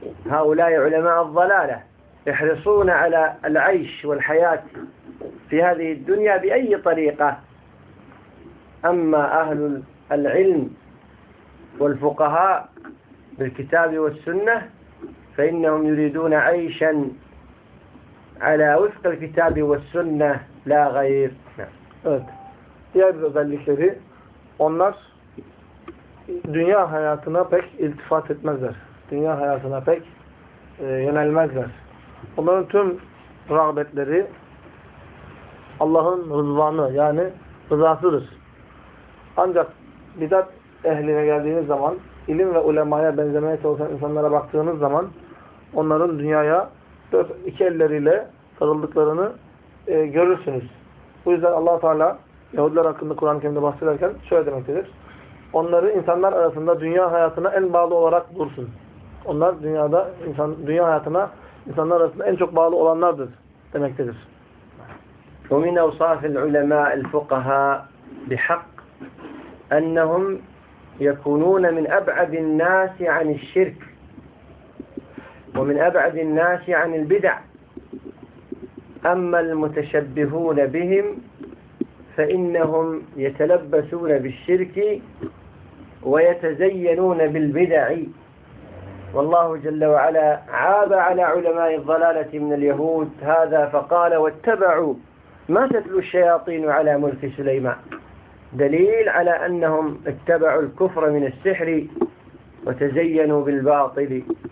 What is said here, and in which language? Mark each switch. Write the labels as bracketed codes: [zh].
[ar] هؤلاء علماء الضلالة يحرصون على العيش والحياة في هذه الدنيا بأي طريقة، أما أهل العلم والفقهاء بالكتاب والسنة فإنهم يريدون عيشا على وفق الكتاب والسنة لا غير. [tr] Diğer bir özellikleri, onlar dünya hayatına pek iltifat etmezler. Dünya hayatına pek yönelmezler. Onların tüm rağbetleri Allah'ın rızvanı yani rızasıdır. Ancak bidat ehline geldiğiniz zaman, ilim ve ulemaya benzemeye çalışan insanlara baktığınız zaman onların dünyaya iki elleriyle sarıldıklarını görürsünüz. Bu yüzden Allah-u Teala Yahudiler hakkında Kur'an-ı Kerim'de bahsederken şöyle demektedir. Onları insanlar arasında dünya hayatına en bağlı olarak dursun. Onlar dünyada dünya hayatına insanlar arasında en çok bağlı olanlardır demektedir. [ar] وَمِنْ اَوْصَافِ الْعُلَمَاءِ الْفُقَهَا بِحَقِّ اَنَّهُمْ يَكُنُونَ مِنْ أَبْعَدِ النَّاسِ عَنِ الشِّرْكِ وَمِنْ أَبْعَدِ النَّاسِ عَنِ الْبِدَعِ أَمَّا الْمُتَشَبِّهُونَ بِهِمْ فَإِنَّهُمْ يَتَلَبَّسُونَ بِالشِّرْكِ وَيَتَزَيَّنُونَ بِالْبِدَعِ والله جل وعلا عاب على علماء الضلالة من اليهود هذا فقال واتبعوا ما تتلو الشياطين على ملك سليمان دليل على أنهم اتبعوا الكفر من السحر وتزينوا بالباطل.